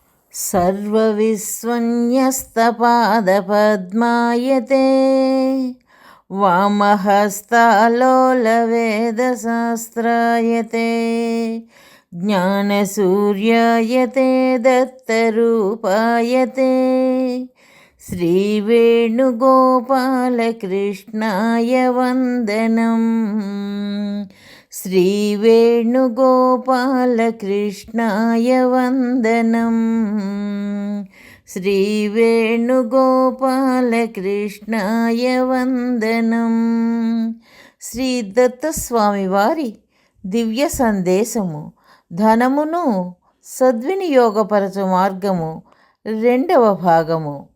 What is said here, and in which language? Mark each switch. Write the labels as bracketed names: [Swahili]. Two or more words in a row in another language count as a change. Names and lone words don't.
[Sanskrit] सर्वविस्वन्यस्तपादपद्मायते वामहस्तालोलवेदशास्त्रायते ज्ञानसूर्यायते दत्तरूपायते श्रीवेणुगोपालकृष्णाय वन्दनम्। श्रीवेणुगोपालकृष्णाय वन्दनम्। శ్రీవేణుగోపాలకృష్ణాయ వందనం. [Telugu] శ్రీ దత్తస్వామి వారి దివ్య సందేశము ధనమును సద్వినియోగపరచు మార్గము 2వ భాగము.